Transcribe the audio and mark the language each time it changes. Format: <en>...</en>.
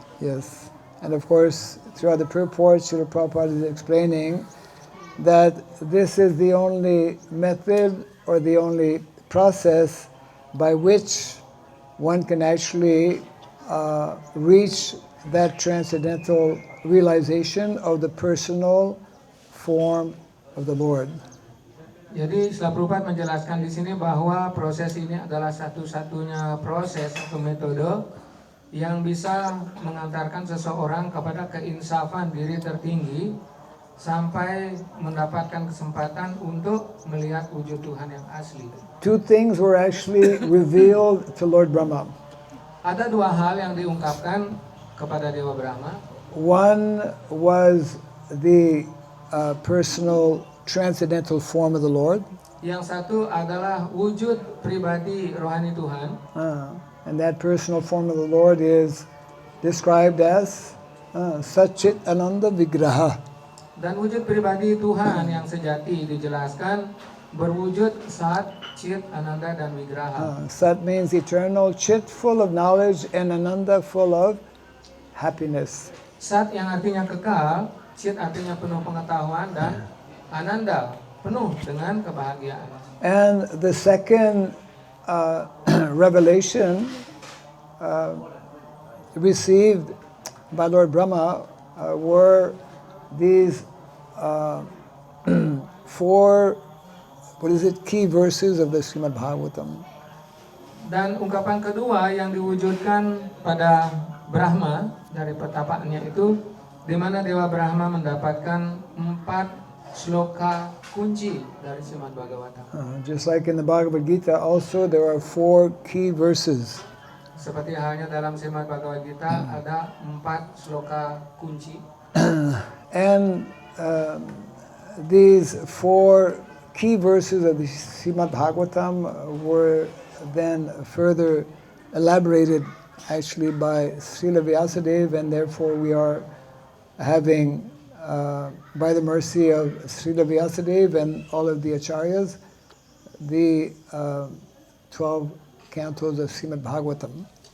<en>Yes, and of course, throughout the purport, Srila Prabhupada is explaining that this is the only method or the only process by which one can actually reach that transcendental realization of the personal form of the Lord.</en> <id>Jadi Srila Prabhupada menjelaskan di sini bahwa proses ini adalah satu-satunya proses atau metode yang bisa mengantarkan seseorang kepada keinsafan diri tertinggi sampai mendapatkan kesempatan untuk melihat wujud Tuhan yang asli.</id> <en>Two things were actually revealed to Lord Brahma.</en> <id>Ada dua hal yang diungkapkan kepada Dewa Brahma.</id> <en>One was the personal transcendental form of the Lord.</en> <id>Yang satu adalah wujud pribadi rohani Tuhan.</id> <en>And that personal form of the Lord is described as Satchit Ananda Vigraha.</en> <id>Dan wujud pribadi Tuhan yang sejati dijelaskan berwujud Sat, Chit, Ananda, dan Vigraha.</id> <en>Sat means eternal, Chit full of knowledge, and Ananda full of happiness.</en> <id>Sat yang artinya kekal, Chit artinya penuh pengetahuan, dan Ananda penuh dengan kebahagiaan.</id> <en>And the second revelation received by Lord Brahma were these 4 key verses of the Srimad Bhagavatam.</en> <id>Dan ungkapan kedua yang diwujudkan pada Brahma dari petapaannya itu, di mana Dewa Brahma mendapatkan 4 sloka kunci dari Srimad Bhagavatam.</id> <en>Just like in the Bhagavad Gita, also there are 4 key verses.</en> <id>Seperti halnya dalam Srimad Bhagavad Gita ada 4 sloka kunci.</id> <en>And these 4 key verses of the Srimad Bhagavatam were then further elaborated actually by Srila Vyasadeva, and therefore we are having, by the mercy of Srila Vyasadeva and all of the Acharyas, the 12 cantos of Srimad Bhagavatam.</en>